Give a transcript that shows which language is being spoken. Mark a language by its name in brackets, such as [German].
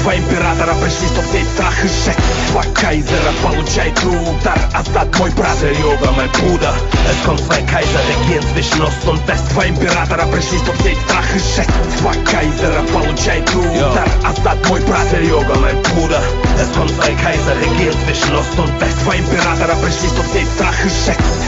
[Russian] Два императора пришли, чтоб сеять страх и жесть. Два Kaiser получает удар, Assad, мой брат. [German] Серега, mein Bruder, es kommt zwei Kaiser, regieren zwischen Ost und West. [Russian] Два императора пришли, чтоб сеять страх и жесть. Два Kaiser получает удар, Assad, мой брат. [German] Серега, mein Bruder, es kommt zwei Kaiser, regieren zwischen Ost und West. [Russian] Два императора пришли, чтоб сеять страх и жесть.